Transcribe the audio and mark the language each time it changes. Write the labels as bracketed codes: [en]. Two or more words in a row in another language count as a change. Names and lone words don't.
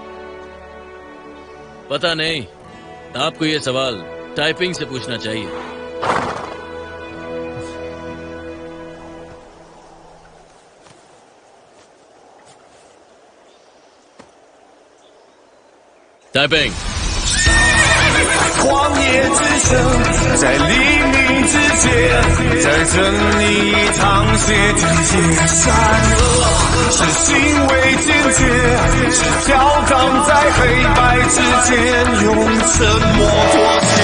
[hi] पता नहीं, आपको ये सवाल टाइपिंग से पूछना चाहिए। टाइपिंग। [zh] 旷野之声，在黎明之前，在这里淌血之间，善恶是行为简洁，是飘荡在黑白之间，用沉默妥协。